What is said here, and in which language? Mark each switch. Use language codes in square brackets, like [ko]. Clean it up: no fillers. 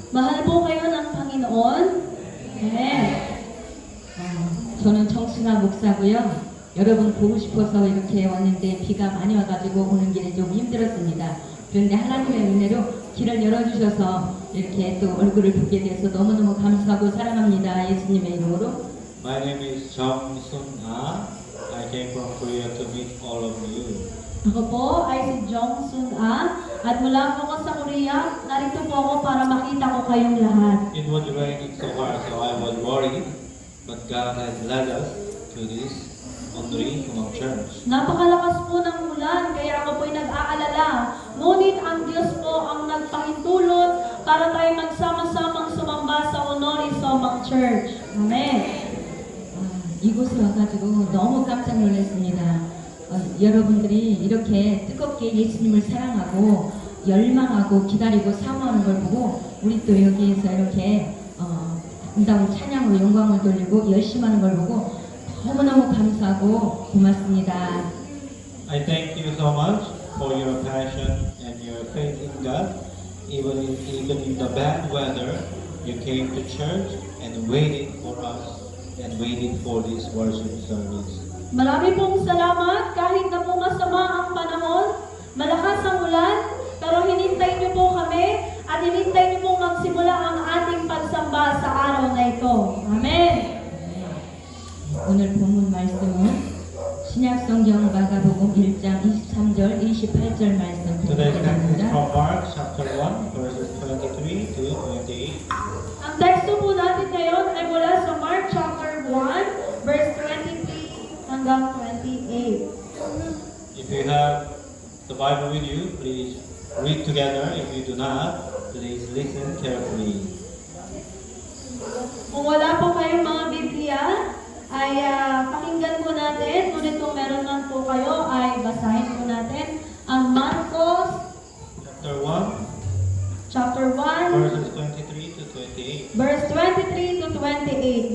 [tl] Mahal po kayo ng Panginoon. [ko] Amen. 저는 정순아 목사고요. 여러분 보고 싶어서 이렇게 왔는데 비가 많이 와가지고 오는 길에 좀 힘들었습니다. 그런데 하나님의 은혜로 길을 열어주셔서 이렇게 또 얼굴을 보게 돼서 너무너무 감사하고 사랑합니다. 예수님의 이름으로. [en] My name is Jong Sun Ah. I came from Korea to meet all of you. [tl] Ako po ay si Jong Sun Ah at mula po ako sa Korea. Narito po ako para makita ko kayong lahat. [en] It was raining so hard, so I was worried, but God has led us to this Onri Humang Church. [tl] Napakalakas po ng ulan, kaya ako po'y nag-aalala. Ngunit ang Diyos po ang nagpahintulot para tayo magsama-samang sumamba sa Honori Somang Church. [en] Amen. [ko] 이곳에 와가지고 너무 깜짝 놀랐습니다. 여러분들이 이렇게 뜨겁게 예수님을 사랑하고 열망하고 기다리고 사모하는 걸 보고 우리 또 여기에서 이렇게 아름다운 찬양으로 영광을 돌리고 열심히 하는 걸 보고 너무너무 감사하고 고맙습니다. [en] I thank you so much for your passion and your faith in God. Even in the bad weather, you came to church and waited for us and waited for this worship service. [tl] Marami pong salamat kahit na po masama ang panahon, malakas ang ulan, pero hinintay niyo po kami at hinintay niyo po magsimula ang ating pagsamba sa araw na ito. [en] Amen. [ko] 오늘 본문 말씀은 신약성경 마가복음 1장 23절 28절 말씀 [en] Today's text is [ko] 드리겠습니다. [en] from Mark chapter 1 verses 23 to 28. [tl] Ang teksto po natin ngayon ay mula sa [en] Mark chapter 1 verse 23 [tl] hanggang 28. [en] If you have the Bible with you, please read together. If you do not, please listen carefully. [tl] Kung wala po kayong mga Biblia, ay pakinggan po natin. Ngunit kung meron man po kayo, ay basahin po natin ang Marcos [en] Chapter 1 chapter 1, verses 23 to 28. verse 23 to 28.